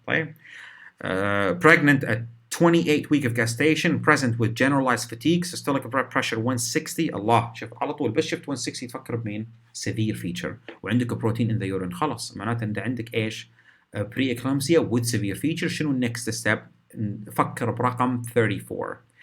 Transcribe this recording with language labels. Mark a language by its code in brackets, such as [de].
[en] طيب pregnant at 28 week of gestation present with generalized fatigue systolic blood pressure 160. [ar] الله، شوف على طول بس شفت 160 تفكر بمين؟ severe feature. وعندك بروتين in the urine، خلاص معناته انت عندك ايش؟ preeclampsia with severe feature. شنو next step؟ فكر برقم 34.